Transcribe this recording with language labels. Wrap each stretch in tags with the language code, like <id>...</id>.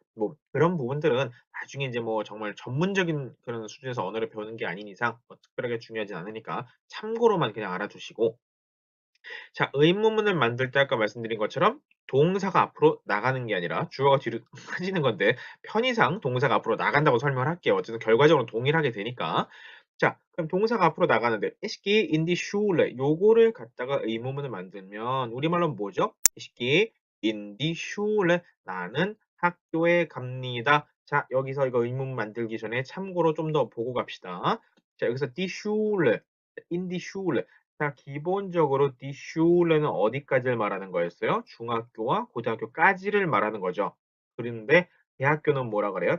<ko>뭐 그런 부분들은 나중에 이제 뭐 정말 전문적인 그런 수준에서 언어를 배우는 게 아닌 이상 특별하게 중요하진 않으니까 참고로만 그냥 알아두시고, 자, 의문문을 만들 때 아까 말씀드린 것처럼 동사가 앞으로 나가는 게 아니라 주어가 뒤로 빠지는 건데 편의상 동사가 앞으로 나간다고 설명을 할게요. 어쨌든 결과적으로 동일하게 되니까. 자, 그럼 동사가 앞으로 나가는데</ko> <de>Ich gehe in die Schule</de> <ko>요거를 갖다가 의문문을 만들면 우리말로는 뭐죠?</ko> <de>Ich gehe in die Schule</de> <ko>나는 학교에 갑니다. 자, 여기서 이거 의문문 만들기 전에 참고로 좀 더 보고 갑시다. 자, 여기서 die Schule, in die Schule 자, 기본적으로 die Schule는 어디까지를 말하는 거였어요? 중학교와 고등학교까지를 말하는 거죠. 그런데 대학교는 뭐라 그래요?</ko>